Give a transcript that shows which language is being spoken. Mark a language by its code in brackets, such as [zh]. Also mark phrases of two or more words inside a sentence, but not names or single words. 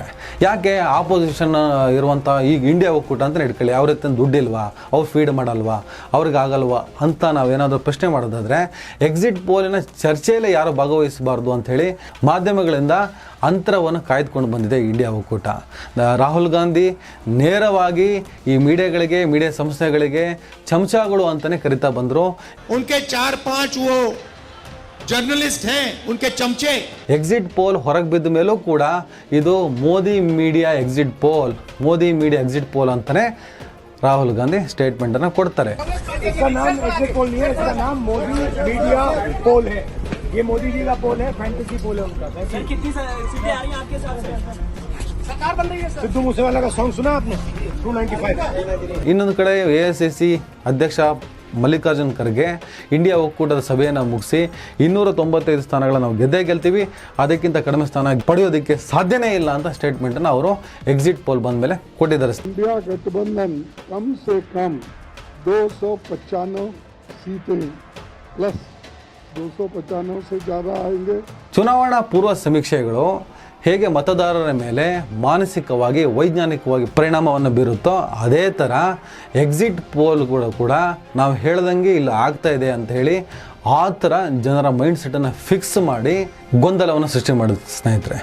[kn] ಯಾಕೆ ಆಪೋಸಿಷನ್ ಇರುವಂಥ ಈಗ ಇಂಡಿಯಾ ಒಕ್ಕೂಟ ಅಂತ ಇಟ್ಕೊಳ್ಳಿ, ಅವ್ರ ಹತ್ರ ದುಡ್ಡಿಲ್ವಾ, ಅವ್ರು ಫೀಡ್ ಮಾಡಲ್ವಾ, ಅವ್ರಿಗೆ ಆಗಲ್ವಾ ಅಂತ ನಾವೇನಾದರೂ ಪ್ರಶ್ನೆ ಮಾಡೋದಾದರೆ [en] exit poll [kn] ಚರ್ಚೆಯಲ್ಲೇ ಯಾರು ಭಾಗವಹಿಸಬಾರ್ದು ಅಂಥೇಳಿ ಮಾಧ್ಯಮಗಳಿಂದ ಅಂತರವನ್ನು ಕಾಯ್ದುಕೊಂಡು ಬಂದಿದೆ ಇಂಡಿಯಾ ಒಕ್ಕೂಟ. ರಾಹುಲ್ ಗಾಂಧಿ ನೇರವಾಗಿ ಈ ಮೀಡಿಯಾಗಳಿಗೆ, ಮೀಡಿಯಾ ಸಂಸ್ಥೆಗಳಿಗೆ ಚಮಚಗಳು ಅಂತಲೇ ಕರಿತಾ ಬಂದರು. [hi] उनके 4-5 वो जर्नलिस्ट हैं, उनके चमचे. [en] exit poll [kn] ಹೊರಗೆ ಬಿದ್ದ ಮೇಲೂ ಕೂಡ ಇದು ಮೋದಿ [en] media exit poll [kn] ಅಂತಲೇ ರಾಹುಲ್ ಗಾಂಧಿ ಸ್ಟೇಟ್ಮೆಂಟನ್ನು ಕೊಡ್ತಾರೆ. [hi] इसका नाम [en] exit poll [hi] नहीं है, इसका नाम मोदी [en] media poll [hi] है. ये मोदी जी का पोल है, [en] fantasy poll [hi] है उनका. सर कितनी सीटें आ रही हैं आपके हिसाब से? सरकार बन रही है. सिद्धू मूसेवाला का सॉन्ग सुना आपने? 295. [kn] ಇನ್ನೊಂದು ಕಡೆ AICC ಅಧ್ಯಕ್ಷ ಮಲ್ಲಿಕಾರ್ಜುನ್ ಖರ್ಗೆ ಇಂಡಿಯಾ ಒಕ್ಕೂಟದ ಸಭೆಯನ್ನು ಮುಗಿಸಿ 295 ಸ್ಥಾನಗಳನ್ನು ನಾವು ಗೆಲ್ತೀವಿ, ಅದಕ್ಕಿಂತ ಕಡಿಮೆ ಸ್ಥಾನ ಪಡೆಯೋದಕ್ಕೆ ಸಾಧ್ಯನೇ ಇಲ್ಲ ಅಂತ ಸ್ಟೇಟ್ಮೆಂಟನ್ನು ಅವರು [en] exit poll [kn] ಬಂದ ಮೇಲೆ ಕೊಟ್ಟಿದ್ದಾರೆ. [hi] इंडिया गठबंधन कम से कम 295 सीटें प्लस 295 से ज़्यादा आएंगे. [kn] ಚುನಾವಣಾ ಪೂರ್ವ ಸಮೀಕ್ಷೆಗಳು ಹೇಗೆ ಮತದಾರರ ಮೇಲೆ ಮಾನಸಿಕವಾಗಿ, ವೈಜ್ಞಾನಿಕವಾಗಿ ಪರಿಣಾಮವನ್ನು ಬೀರುತ್ತೋ ಅದೇ ಥರ [en] exit polls [kn] ಕೂಡ ನಾವು ಹೇಳ್ದಂಗೆ ಇಲ್ಲಿ ಆಗ್ತಾ ಇದೆ ಅಂತ ಹೇಳಿ ಆ ಥರ ಜನರ [en] mind set [kn] ಫಿಕ್ಸ್ ಮಾಡಿ ಗೊಂದಲವನ್ನು ಸೃಷ್ಟಿ ಮಾಡುತ್ತೆ ಸ್ನೇಹಿತರೆ.